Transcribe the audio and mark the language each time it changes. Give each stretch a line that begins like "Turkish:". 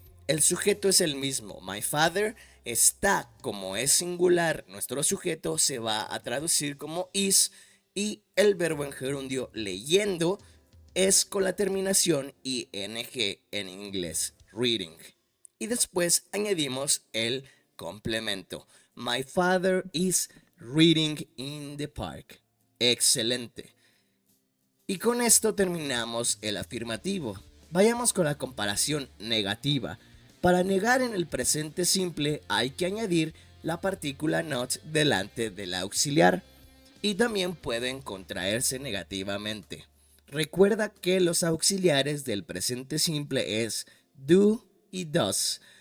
Spanish: El sujeto es el mismo. My father está, como es singular, nuestro sujeto se va a traducir como is, y el verbo en gerundio leyendo es con la terminación ing en inglés, reading. Y después añadimos el complemento.
English: My father is reading in the park.
Spanish: Excelente. Y con esto terminamos el afirmativo. Vayamos con la comparación negativa. Para negar en el presente simple hay que añadir la partícula not delante del auxiliar y también pueden contraerse negativamente. Recuerda que los auxiliares del presente simple es do, y does.